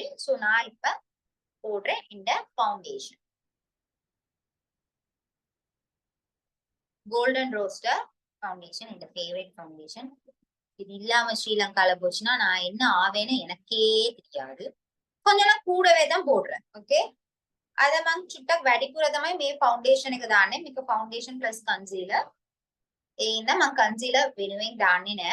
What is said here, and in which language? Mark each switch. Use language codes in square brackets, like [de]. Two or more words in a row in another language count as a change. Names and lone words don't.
[ta] சோ நான் இப்ப போடுறேன் இந்த ஃபவுண்டேஷன். [en] கோல்டன் ரோஸ்டர் ஃபவுண்டேஷன், இந்த favourite foundation. [ta] இது இல்லாம ஸ்ரீலங்கால போச்சுன்னா நான் என்ன ஆவேன்னு எனக்கே தெரியாது. கொஞ்சம் நான் கூடவே தான் போடுறேன். [si] ஓகே අද මං චුට්ටක් වැඩිපුර තමයි මේ ෆවුන්ඩේෂන් එක දාන්නේ. මේක [en] foundation plus concealer. [si] ඒ ඉඳ මං කන්සීලර් වෙනුවෙන් දාන්නේ නැහැ.